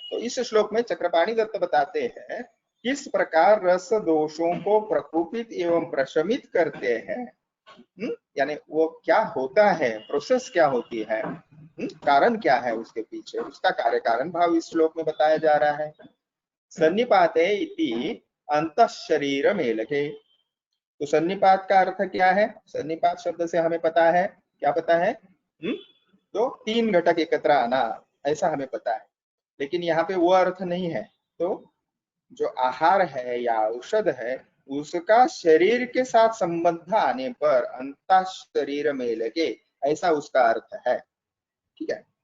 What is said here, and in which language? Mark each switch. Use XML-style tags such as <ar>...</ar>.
<hi>तो इस श्लोक में चक्रपाणि दत्त बताते हैं किस प्रकार रस दोषों को प्रकोपित एवं प्रशमित करते हैं, यानी वो क्या होता है, प्रोसेस क्या होती है, कारण क्या है उसके पीछे, उसका कार्य कारण भाव इस श्लोक में बताया जा रहा है।</hi> <sa>सन्निपाते इति अंतः शरीर मेलके।</sa> <hi>तो सन्निपात का अर्थ क्या है, सन्निपात शब्द से हमें पता है, क्या पता है, तो 3 घटक एकत्र आना, ऐसा हमें पता है। लेकिन यहाँ पे वो अर्थ नहीं है। तो जो आहार है या औषध है उसका शरीर के साथ संबंध आने पर अंतः शरीर में लगे, ऐसा उसका अर्थ है, ठीक है।</hi>